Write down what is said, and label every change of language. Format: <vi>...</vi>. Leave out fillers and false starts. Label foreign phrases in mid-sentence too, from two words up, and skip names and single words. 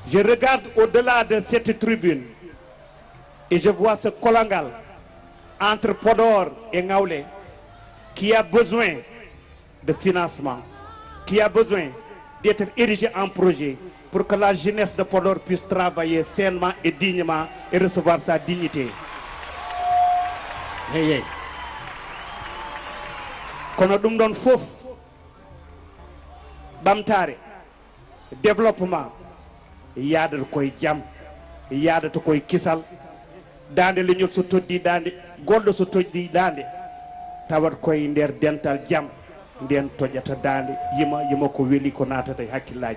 <fr>Je regarde au-delà de cette tribune et je vois ce Kolangal entre Podor et Ngaoulé qui a besoin de financement, qui a besoin d'être érigé en projet pour que la jeunesse de Podor puisse travailler sainement et dignement et recevoir sa dignité. Hey.</fr> <ff>Kono ɗum ɗon fof ɓamtare développement yaadata koye jaam yaadata koye kisal dande leñol so toddi dande goɗɗo so toddi dande tawat koye nder dental jaam nden toƴata dande yima ko weeli ko natata e hakkillaji.</ff>